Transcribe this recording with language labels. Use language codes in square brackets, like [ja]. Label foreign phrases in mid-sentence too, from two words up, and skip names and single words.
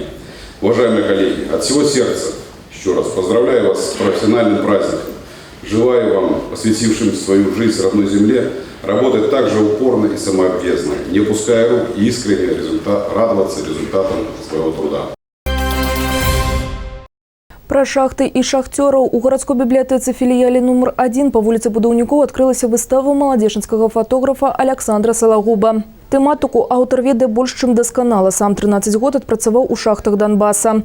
[ru] Уважаемые коллеги, от всего сердца еще раз поздравляю вас с профессиональным праздником. Желаю вам, посвятившим свою жизнь родной земле, работать так же упорно и самоотверженно, не опуская рук и искренне радоваться результатам своего труда. [be] Пра шахты і шахцёраў у гарадской бібліятэцы філіяле нумар 1 па вуліцы Будаўнікоў адкрылася выстава маладзечанскага фатографа Александра Салагуба. Тэматыку аўтар ведае больш чым дасканала. Сам 13 год адпрацаваў у шахтах Донбаса.